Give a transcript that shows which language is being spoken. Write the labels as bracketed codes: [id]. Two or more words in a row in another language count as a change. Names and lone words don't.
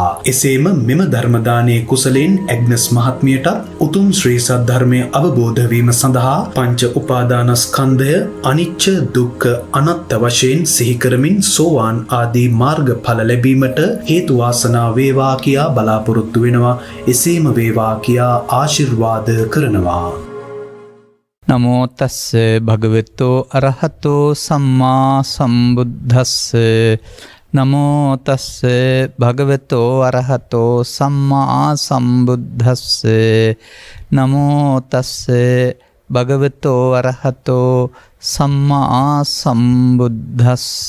[si] එසේම මෙම ධර්ම දානයේ කුසලෙන් ඇග්නස් මහත්මියට උතුම් ශ්‍රී සද්ධර්මය අවබෝධ වීම සඳහා පංච උපාදානස්කන්ධය අනිච්ච දුක්ඛ අනාත්ම වශයෙන් සිහි කරමින් සෝවාන් ආදී මාර්ගඵල ලැබීමට හේතු වාසනා වේවා කියා බලාපොරොත්තු වෙනවා. එසේම වේවා කියා ආශිර්වාද කරනවා. [pi] නමෝ තස්ස භගවතෝ අරහතෝ සම්මා සම්බුද්දස්ස. නමෝ තස්ස භගවතෝ අරහතෝ සම්මා සම්බුද්දස්ස. නමෝ තස්ස භගවතෝ අරහතෝ සම්මා සම්බුද්දස්ස.